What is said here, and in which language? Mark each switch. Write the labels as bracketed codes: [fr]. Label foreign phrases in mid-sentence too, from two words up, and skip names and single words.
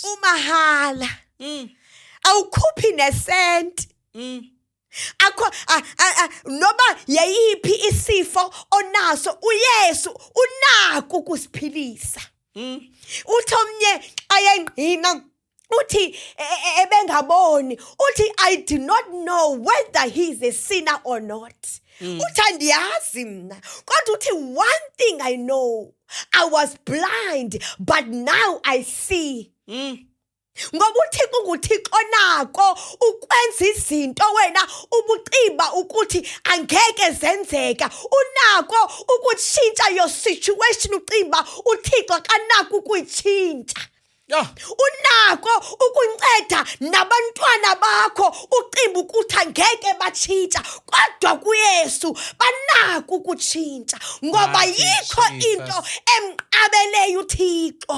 [xh] Umahala. Awukhuphi nesenti. Akho noma yayiphi isifo onaso uYesu unako ukusiphilisa. Uthi omnye ayengqina uthi ebengaboni uthi [en] I do not know whether he is a sinner or not. [xh] Uthi andiyazi mina kodwa uthi [en] one thing I know, I was blind but now I see. [xh] Ngoba uThixo nguThixo nako ukwenza izinto wena ubuciba ukuthi angeke zenzeka, unako ukutshintsha [en] your situation [xh] uciba uThixo kanako ukuyitshintsha. [en] Yeah. [xh] Unako ukunceda nabantwana bakho uciba ukuthi angeke batshintsha kodwa kuYesu banako ukutshintsha ngoba yikho into emqabeleyo uThixo.